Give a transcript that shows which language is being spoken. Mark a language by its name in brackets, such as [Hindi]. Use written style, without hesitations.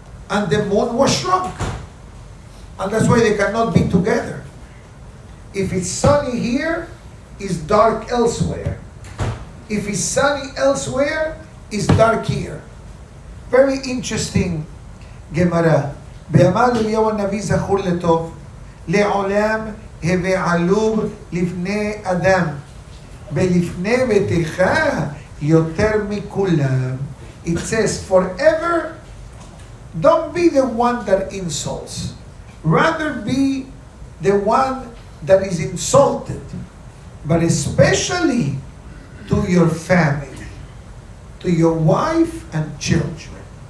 [English] And the moon was shrunk. And that's why they cannot be together. If it's sunny here, it's dark elsewhere. If it's sunny elsewhere, it's dark here. Very interesting Gemara. [Hebrew] באמר אליהו הנביא זכור לטוב, לעולם הווה עלוב לפני אדם, בלפני ביתך יותר מכולם. [English] It says, forever, don't be the one that insults. Rather be the one that is insulted, but especially to your family, to your wife and children.